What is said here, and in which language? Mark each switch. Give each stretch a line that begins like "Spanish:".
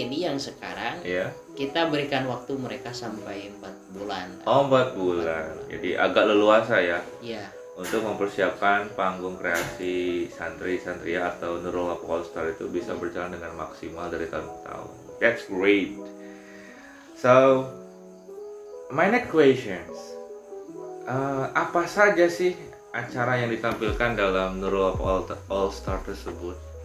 Indonesian: yang sekarang Iya. kita berikan waktu mereka sampai 4 bulan. Oh, 4 bulan. Jadi agak leluasa ya Iya. untuk mempersiapkan panggung kreasi santri-santria atau Nurul Wapa All Star itu bisa berjalan dengan maksimal dari tahun ke tahun.
English: That's great. So, my next questions.
Indonesian: Apa saja sih acara yang ditampilkan dalam Nurul All Star tersebut?